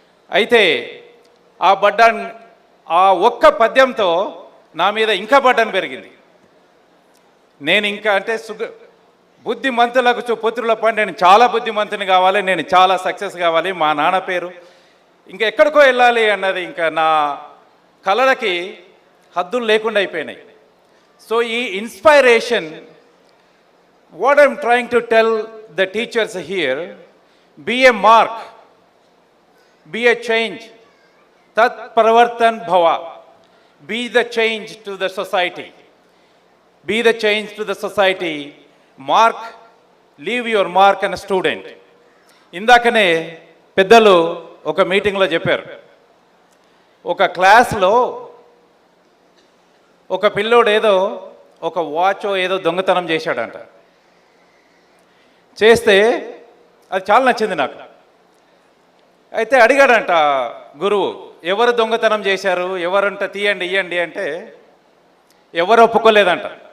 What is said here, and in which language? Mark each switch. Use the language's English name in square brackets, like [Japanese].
[Telugu] అయితే ఆ ఒక్క పద్యంతో నా మీద ఇంకా బడ్డను పెరిగింది. నేను ఇంకా అంటే బుద్ధిమంతులకు పుత్రులప్ప, నేను చాలా బుద్ధిమంతుని కావాలి, నేను చాలా సక్సెస్ కావాలి, మా నాన్న పేరు ఇంకా ఎక్కడికో వెళ్ళాలి అన్నది ఇంకా నా కలలకి హద్దులు లేకుండా అయిపోయినాయి. [English] So ఈ inspiration, what I'm trying to tell the teachers here, be a mark, be a change, tat pravartan bhava, be the change to the society, be the change to the society, mark, leave your mark on a student. [Telugu] ఇందాకనే పెద్దలు ఒక మీటింగ్లో చెప్పారు, ఒక క్లాస్లో ఒక పిల్లోడు ఏదో ఒక వాచ్ ఏదో దొంగతనం చేశాడంట. చేస్తే అది చాలా నచ్చింది నాకు. అయితే అడిగాడంట గురువు, ఎవరు దొంగతనం చేశారు, ఎవరంట తీయండి ఇయ్యండి అంటే ఎవరు ఒప్పుకోలేదంట.